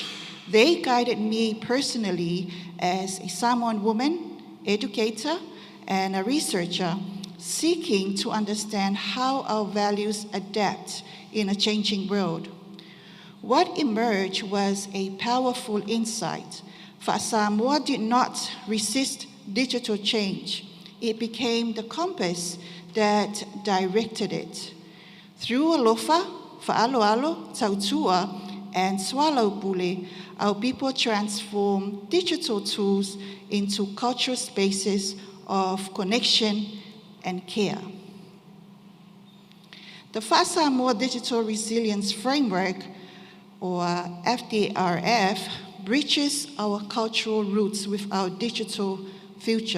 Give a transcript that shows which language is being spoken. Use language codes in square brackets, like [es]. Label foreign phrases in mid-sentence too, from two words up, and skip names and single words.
[en] They guided me personally as a Samoan woman, educator, and a researcher seeking to understand how our values adapt in a changing world. What emerged was a powerful insight. Samoa did not resist digital change. It became the compass that directed it. Through alofa, fa'aloalo, tautua, and swallowpule, our people transform digital tools into cultural spaces of connection and care. The Samoa Digital Resilience Framework, or FDRF, bridges our cultural roots with our digital future.